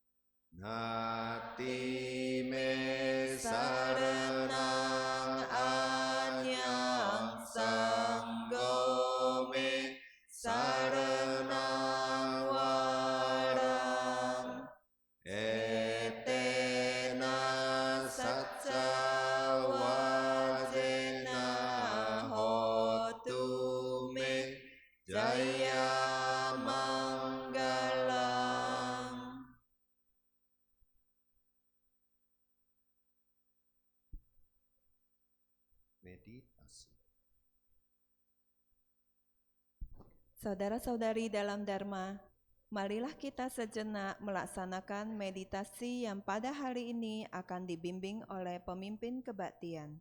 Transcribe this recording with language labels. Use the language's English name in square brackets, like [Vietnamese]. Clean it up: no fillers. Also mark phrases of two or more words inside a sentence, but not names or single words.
[Pali] Nati me saranang anyang sanggo me saranang warang etena satca wazena hotu me jaya manggalam. [Indonesian] Meditasi. Saudara-saudari dalam Dharma, marilah kita sejenak melaksanakan meditasi yang pada hari ini akan dibimbing oleh pemimpin kebaktian.